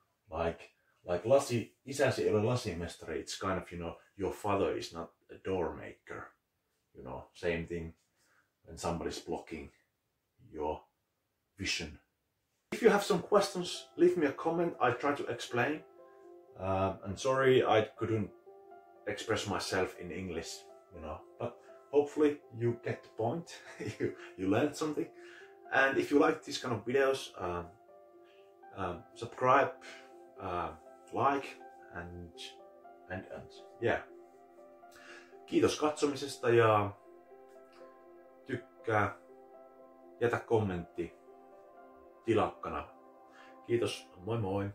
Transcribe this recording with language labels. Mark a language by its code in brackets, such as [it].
[en] Like [fi] isäsi ei ole lasimestari. [en] It's kind of, you know, your father is not a door maker. You know, same thing when somebody's blocking your vision. If you have some questions, leave me a comment. I try to explain. I'm sorry I couldn't express myself in English, you know, but hopefully you get the point. you learned something. And if you like these kind of videos, subscribe, like, and yeah. [fi] Kiitos katsomisesta ja tykkää, jätä kommentti, tilaa kanava. Kiitos, moi moi!